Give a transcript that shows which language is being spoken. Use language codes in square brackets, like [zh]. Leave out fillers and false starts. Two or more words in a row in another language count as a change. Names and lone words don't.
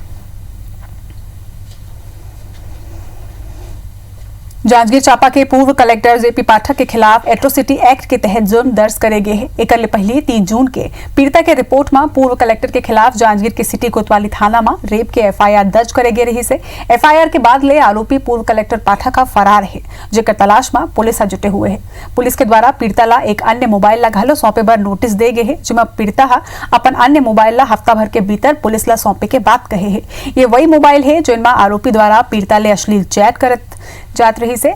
[hne] जांजगीर चांपा के पूर्व कलेक्टर जेपी पाठक के खिलाफ एट्रोसिटी एक्ट के तहत जुर्म दर्ज करे गए हैं। एक पहले 3 जून के पीड़िता के रिपोर्ट में पूर्व कलेक्टर के खिलाफ जांजगीर के सिटी कोतवाली थाना में रेप के FIR दर्ज करे गए रही से। FIR के बाद ले आरोपी पूर्व कलेक्टर पाठक का फरार है, जेकर तलाश में पुलिस जुटे हुए है। पुलिस के द्वारा पीड़िता ला एक अन्य मोबाइल ला घलो सौंपे बर नोटिस दे गए है, जिसमें पीड़िता अपन अन्य मोबाइल ला हफ्ता भर के भीतर पुलिस ला सौंपे के बात कहे है। ये वही मोबाइल है जिनमें आरोपी द्वारा पीड़िता ले अश्लील चैट करत जात रही से।